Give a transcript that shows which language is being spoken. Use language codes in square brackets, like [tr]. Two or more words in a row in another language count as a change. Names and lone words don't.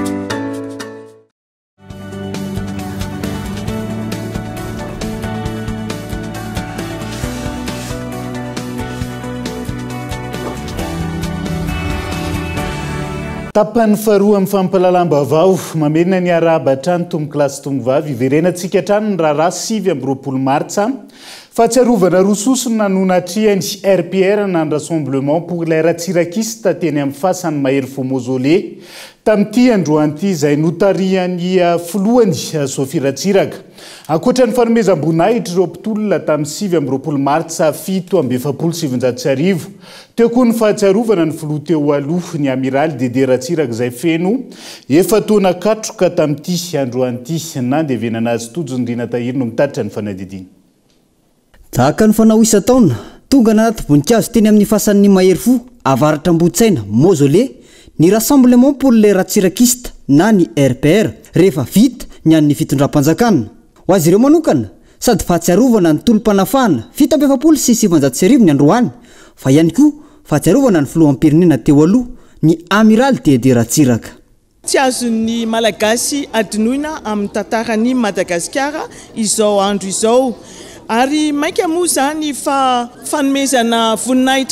[mg] Tapany faharoa amin'ny fampalalam-baovao mamena ny arabatra ny tombokilasy tombovavy iverenantsika hatrany ny raharaha 7 martsa fahatsiarovana rososona nanatriany RPR na Rassemblement pour les ratsirakistes teny amin'ny fasany Mahery Fo Mausolée tamin'ity androany izay notariany filohany Sophie Ratsiraka. Ankoatra ny fanomezam-boninahitra ireo mpitolona tamin'ny 7 martsa 7 teo koa ny fahatsiarovana ny filoha teo aloha ny Amiraly Dede Ratsiraka izay feno efa taona katroka tamin'ity androany nandevenana azy Tojondrina Tahiry no mitatitra ny fanadidiny. Tahaka ny fanao isa-taona tonga nanaty voninkazo teny amin'ny fasan'ny Mahery Fo avaratra Ambotsaina Mausolée ny Rassemblement pour les ratsirakistes na ny RPR rehefa vita ny an'ny fitondram-panjakana. Ho azy ireo manokana sady fahatsiarovana ny tolom-panafahana 7 sy 700 ny androany fa ihany koa fahatsiarovana ny filoham-pirenena teo aloha ny Amiraly Dede Ratsiraka. Tsy azon'ny malagasy adinoina amin'ny tantarany Madagasikara izao andro izao ary maika moa zany fa fanomezana voninahitra